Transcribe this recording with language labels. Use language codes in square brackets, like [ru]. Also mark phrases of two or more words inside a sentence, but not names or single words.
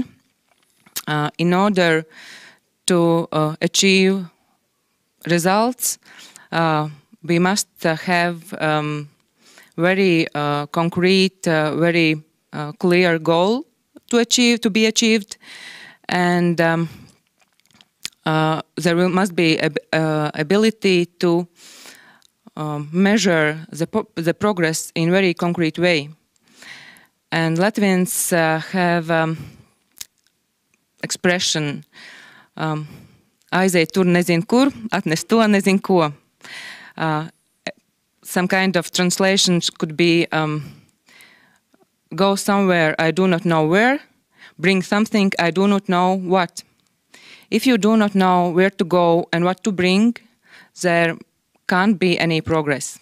[en] In order to achieve results, we must have very concrete, very clear goal to be achieved, and there must be ability to measure the progress in very concrete way. And Latvians have expression [lv] aiziet tur nezinu kur, atnes to nezinu ko. [en] Some kind of translations could be go somewhere I do not know where, bring something I do not know what. If you do not know where to go and what to bring, there can't be any progress.